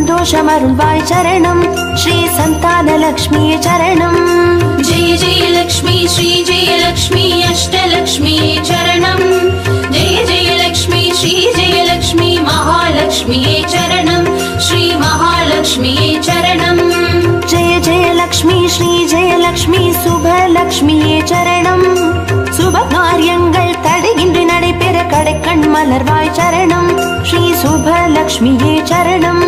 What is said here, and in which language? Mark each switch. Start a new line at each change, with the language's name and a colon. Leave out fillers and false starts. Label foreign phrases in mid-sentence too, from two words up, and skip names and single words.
Tamil: சந்தோஷமருள்வாய் சரணம் ஸ்ரீ சந்தானலக்ஷ்மியே சரணம்.
Sanskrit: जय जय लक्ष्मी श्री जय लक्ष्मी अष्टलक्ष्मी चरणम् जय जय लक्ष्मी श्री जय लक्ष्मी महालक्ष्मी चरणम् श्री महालक्ष्मी चरणम्. जय जय लक्ष्मी श्री जय लक्ष्मी
Tamil: சுபலக்ஷ்மியே சரணம். சுப காரியங்கள் தடையின்றி நடைபெற கடைக்கண் மலர்வாய் சரணம் ஸ்ரீ சுபலக்ஷ்மியே சரணம்.